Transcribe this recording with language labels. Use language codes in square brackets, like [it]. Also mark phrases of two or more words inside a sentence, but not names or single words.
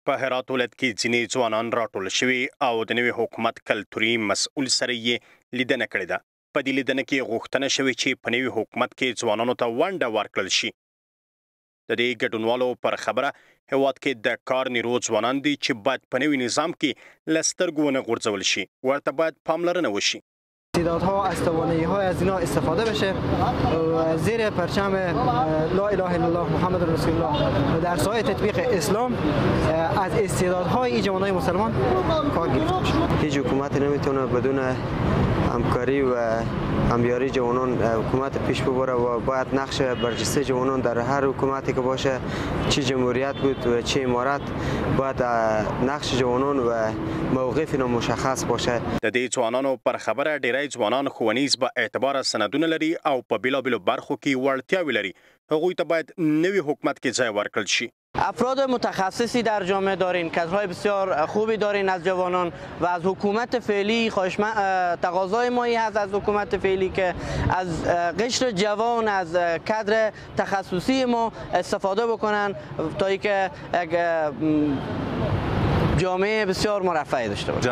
[ps] په هرات ولایت کې ځینې ځوانان راټول شوي او د نوي حکومت کلتوري مسؤل سره یې لیدنه کړې ده. په دې لیدنه کې غوښتنه شوې چې په نوي حکومت کې ځوانانو ته ونډه ورکړل شي. د دې ګډونوالو پر خبره هیواد کې د کار نیرو ځوانان دي چې باید په نوي نظام کې له سترګو ونه غورځول شي، ورته باید پاملرنه وشي. [fa] استعدادها از توانایی‌های از اینا استفاده بشه، زیر پرچم [ar] لا اله الا الله محمد رسول الله [fa] در سایه تطبیق اسلام از استعدادهای این جوانای مسلمان کار گرفته بشه. هیچ حکومتی نمیتونه بدون همکاری و همیاری جوانان حکومت پیش ببره و باید نقش برجسته جوانان در هر حکومتی که باشه، چه جمهوریت بود و چه امارت، باید نقش جوانان و موقف اینا مشخص باشه. [ps] د دې ځوانانو پر خبره ډیری ځوانان ښوونیز با اعتبار سندونه لري او په بیلابیلو برخو کې وړتیاوې لري. هغوی ته باید نوی حکومت کې ځای ورکړل شي. [fa] افراد متخصصی در جامعه دارین، کادرهای بسیار خوبی دارین از جوانان و از حکومت فعلی تقاضای ما هست از حکومت فعلی که از قشر جوان، از کادر تخصصی ما استفاده بکنن تا اینکه جامعه بسیار مرفه داشته باشه.